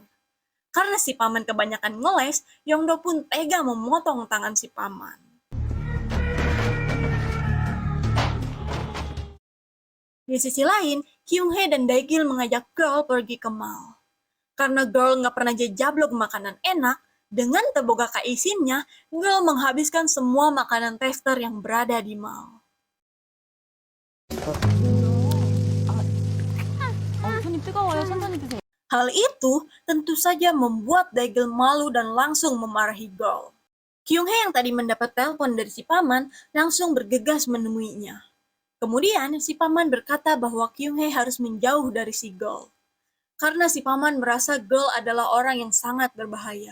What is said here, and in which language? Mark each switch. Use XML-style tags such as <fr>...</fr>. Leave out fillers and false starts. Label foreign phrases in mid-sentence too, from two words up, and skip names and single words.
<id>Karena si paman kebanyakan ngeles, Yongdo pun tega memotong tangan si paman. Di sisi lain, Kyung-hae dan Dae-gil mengajak Girl pergi ke mall. Karena Girl nggak pernah jajablok makanan enak, dengan teboga kaisinnya, Girl menghabiskan semua makanan tester yang berada di mall.</id> <ko>손이 뜨거워요. 천천히 드세요.</ko> <id>Hal itu tentu saja membuat Dae-gil malu dan langsung memarahi Girl. Kyung-hae yang tadi mendapat telepon dari si paman langsung bergegas menemuinya. Kemudian si paman berkata bahwa Kyung-hae harus menjauh dari si Girl. Karena si paman merasa Girl adalah orang yang sangat berbahaya.</id>